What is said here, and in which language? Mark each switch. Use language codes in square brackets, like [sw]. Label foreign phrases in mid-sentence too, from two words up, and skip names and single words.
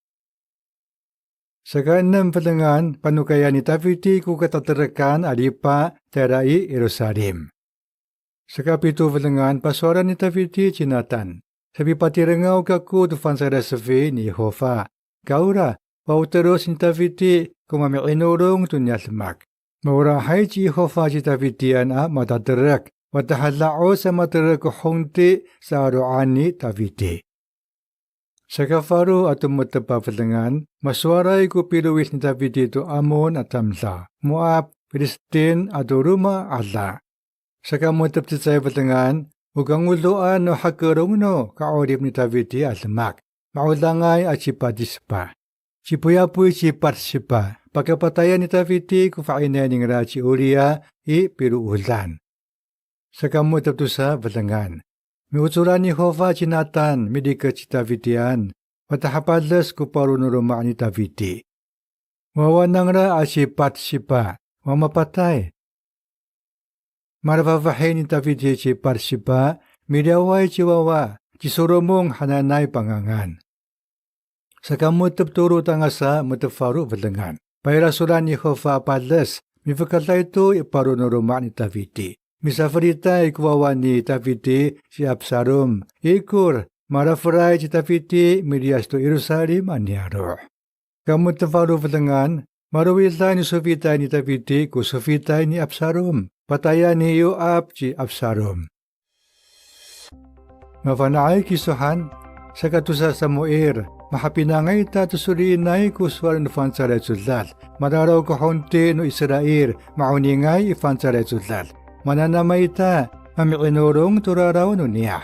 [ami] Sa kanang fatangan, panukaya ni Taviti ku katatarakan alipa terai Jerusalem. Sa kapito fatangan, pasora ni Taviti chinatan. Sabi patirangaw kaku tufan sa resafi ni Jehova. Kaura, pauteros ni Taviti kumamiinurong tunyasmak. Maurahay si Jehova si Tavitian matatarak. Watahalao sa matarak hunti sa aruan ni Taviti. Sa kafaro at umatapafalangan, maswaray ko piluwis ni Taviti to Amon at Tamsa, Moab, Filistin at Uruma ala. Sa kamutap sa falangan, ugang uluan no hakarong no kaorip ni Taviti at lamak, maulangay at sipadispa. Sipuyapoy siparsipa, pagkapatayan ni Taviti kufainaning ra si Uriah piruulan. Sa kamutap sa falangan, miutsuran ni Jehova sinatan, midikat si Tavitian, matahapadlas ko parunuruma ni Taviti. Mawanang ra asipat sipa, mamapatay. Maravavahay ni Taviti si Parsipa, midaway chiwawa, chisurumong hananay pangangan. Sa kamutap turo tanga sa mutafaru falangan, pairasuran ni Jehova padlas, mifakatay ito iparunuruma ni Taviti. Misafarita ikuwawa ni Taviti si Absalom. Ikur, marafaray si Taviti midias to Jerusalem anyaro. Kamut na faru fatangan, maruwilta ni sufitay ni Taviti ku sufitay ni Absalom. Patayan ni Yoab si Absalom. Mafanaay kisuhan, sa katusa sa Moer, mahapinangay tatusurinay ku swar no fansaret sudlal. Mararaw ko hunti no Israel, mauningay ifansaret sudlal. Mananamay ta, mamikinurong turaraw no niya.